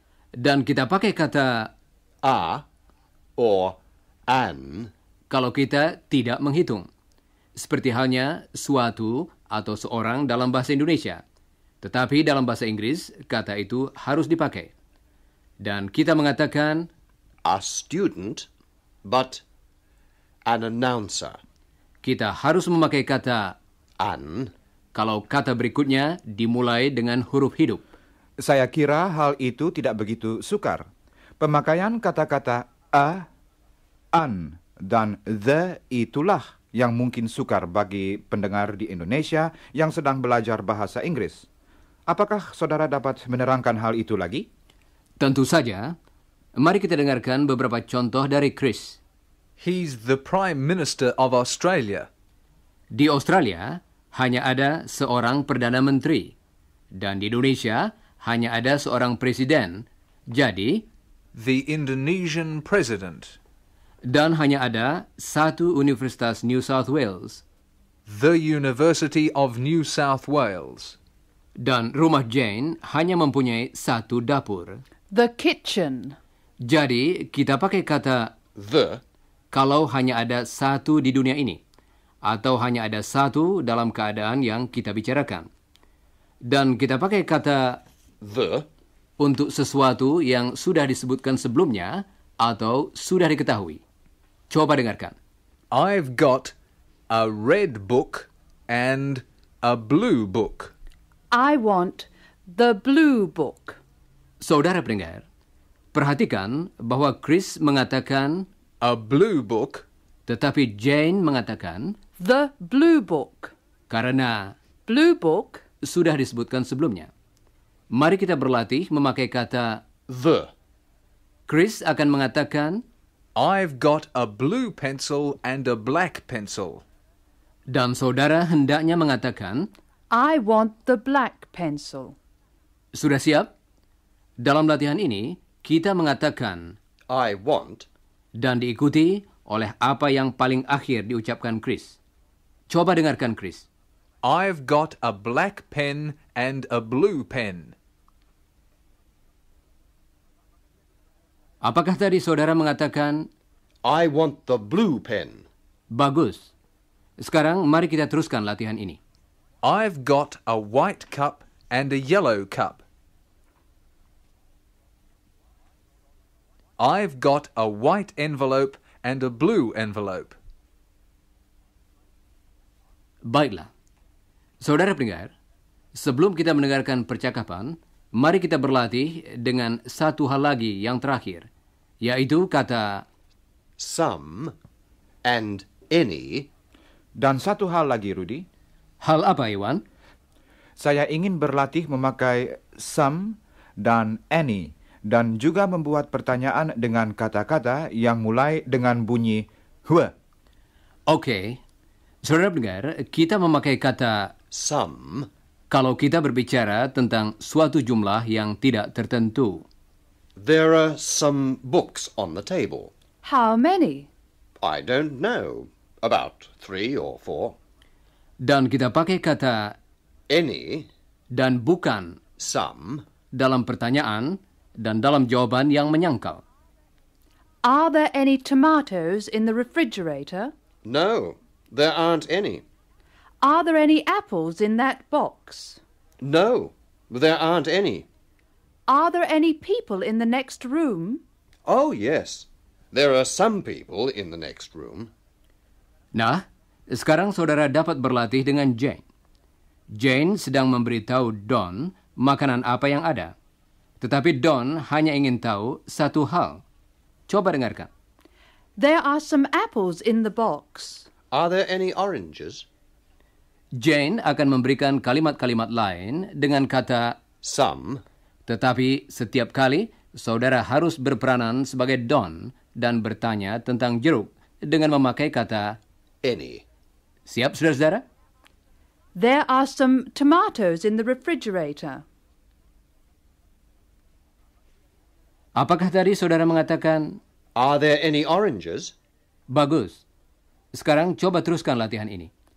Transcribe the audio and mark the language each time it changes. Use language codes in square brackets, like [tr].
[id] Dan kita pakai kata [en] a, or an, [id] kalau kita tidak menghitung. Seperti halnya suatu atau seorang dalam bahasa Indonesia. Tetapi dalam bahasa Inggris, kata itu harus dipakai. Dan kita mengatakan [en] a student, but an announcer. [id] kita harus memakai kata [en] An, [id] kalau kata berikutnya dimulai dengan huruf hidup. Saya kira hal itu tidak begitu sukar. Pemakaian kata-kata a, an, dan the itulah yang mungkin sukar bagi pendengar di Indonesia yang sedang belajar bahasa Inggris. Apakah saudara dapat menerangkan hal itu lagi? Tentu saja. Mari kita dengarkan beberapa contoh dari Chris. [en] He's the Prime Minister of Australia. [id] Di Australia, hanya ada seorang Perdana Menteri. Dan di Indonesia hanya ada seorang presiden. Jadi, [en] The Indonesian president. [id] dan hanya ada satu Universitas New South Wales. [en] The University of New South Wales. [id] Dan rumah Jane hanya mempunyai satu dapur. [en] The kitchen. [id] Jadi, kita pakai kata [en] The, [id] kalau hanya ada satu di dunia ini, atau hanya ada satu dalam keadaan yang kita bicarakan. Dan kita pakai kata [en] the, [id] untuk sesuatu yang sudah disebutkan sebelumnya atau sudah diketahui. Coba dengarkan. [en] I've got a red book and a blue book. I want the blue book. [id] Saudara pendengar, perhatikan bahwa Chris mengatakan [en] A blue book [id] tetapi Jane mengatakan [en] The blue book. [id] karena [en] Blue book. [id] sudah disebutkan sebelumnya. Mari kita berlatih memakai kata. [en] the. [id] Chris akan mengatakan [en] I've got a blue pencil and a black pencil. [id] dan saudara hendaknya mengatakan. [en] I want the black pencil. [id] Sudah siap? Dalam latihan ini, kita mengatakan [en] I want. [id] dan diikuti oleh apa yang paling akhir diucapkan Chris. Coba dengarkan Chris. [en] I've got a black pen and a blue pen. [id] Apakah tadi saudara mengatakan, [en] I want the blue pen. [id] bagus. Sekarang mari kita teruskan latihan ini. [en] I've got a white cup and a yellow cup. I've got a white envelope and a blue envelope. [id] Baiklah. Saudara pendengar, sebelum kita mendengarkan percakapan, mari kita berlatih dengan satu hal lagi yang terakhir, yaitu kata [en] Some and any. [id] Dan satu hal lagi, Rudy. hal apa, Iwan? Saya ingin berlatih memakai some dan any, dan juga membuat pertanyaan dengan kata-kata yang mulai dengan bunyi hue. Oke. Saudara pendengar, kita memakai kata [en] Some. [id] kalau kita berbicara tentang suatu jumlah yang tidak tertentu. [en] There are some books on the table. How many? I don't know. About 3 or 4. [id] Dan kita pakai kata [en] Any. [id] dan bukan [en] Some. [id] dalam pertanyaan dan dalam jawaban yang menyangkal. [en] Are there any tomatoes in the refrigerator? No, there aren't any. Are there any apples in that box? No, there aren't any. Are there any people in the next room? Oh, yes. There are some people in the next room. [id] Nah, sekarang saudara dapat berlatih dengan Jane. Jane sedang memberitahu Don makanan apa yang ada. Tetapi Don hanya ingin tahu satu hal. Coba dengarkan. [en] There are some apples in the box. Are there any oranges? [id] Jane akan memberikan kalimat-kalimat lain dengan kata [en] Some. [id] tetapi setiap kali saudara harus berperanan sebagai Don dan bertanya tentang jeruk dengan memakai kata [en] Any. [id] siap, saudara-saudara? [en] There are some tomatoes in the refrigerator. [id] Apakah tadi saudara mengatakan [en] Are there any oranges? [id] bagus? Sekarang coba teruskan latihan ini.